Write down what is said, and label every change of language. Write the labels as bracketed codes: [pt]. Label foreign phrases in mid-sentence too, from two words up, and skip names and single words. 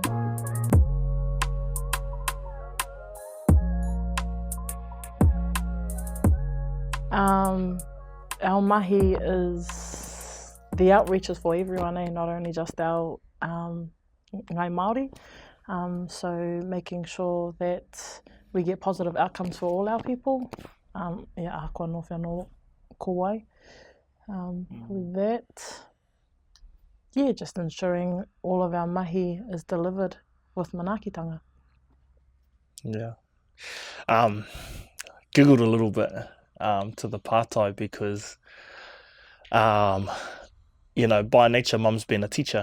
[en] Our mahi is, the outreach is for everyone, not only just our [mi] ngai Māori. [en] So making sure that we get positive outcomes for all our people. [mi] Ako no whānau ko wai. [en] With that, just ensuring all of our mahi is delivered with manaakitanga. Yeah. Giggled a little bit to the pātai because, you know, by nature, Mum's been a teacher.